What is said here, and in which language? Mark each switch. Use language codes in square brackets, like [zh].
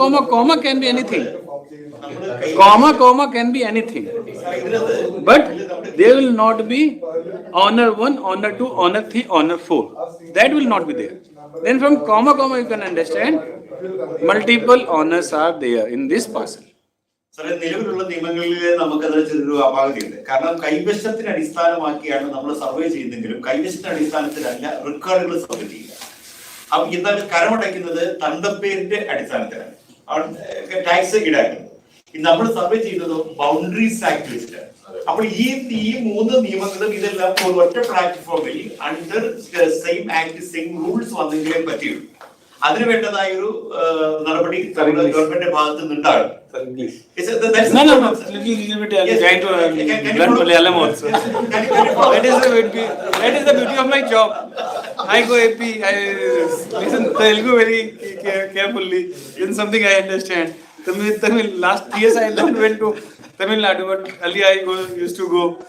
[en] Comma can be anything. Comma can be anything. But there will not be owner 1, owner 2, owner 3, owner 4. That will not be there. Then from comma you can understand multiple owners are there in this parcel. [ml] സാറേ നിലവിലുള്ള നിയമങ്ങളിൽ നമുക്കത് ചെറിയൊരു അപാകതയുണ്ട്. കാരണം കൈവശത്തിന് അടിസ്ഥാനമാക്കിയാണ് നമ്മൾ survey ചെയ്യുന്നെങ്കിലും കൈവശത്തിന്റെ അടിസ്ഥാനത്തിലല്ല റെക്കോർഡുകൾ submit ചെയ്യുക. അപ്പൊ എന്നാൽ കരമടയ്ക്കുന്നത് തണ്ടപ്പേരിന്റെ അടിസ്ഥാനത്തിലാണ് ടാക്സ് ഈടാക്കുന്നത്. നമ്മൾ സർവേ ചെയ്യുന്നത് ബൗണ്ടറീസ് ആക്ട് വെച്ചിട്ടാണ്. അപ്പോൾ ഈ മൂന്ന് നിയമങ്ങളും ഇതെല്ലാം ഒരു ഒറ്റ പ്ലാറ്റ്ഫോമിൽ [en] under same act same rules [ml] വന്നെങ്കിലേ പറ്റിയുള്ളൂ. അതിന് വേണ്ടതായ ഒരു നടപടി ഗവൺമെന്റിന്റെ ഭാഗത്ത് നിന്നുണ്ടാകും. [en] No. Little bit. I'm trying to learn Malayalam also. That is the beauty of my job. I go AP. I listen Telugu very carefully. Then something I understand. Tamil. Last years I went to Tamil Nadu, but earlier I used to go.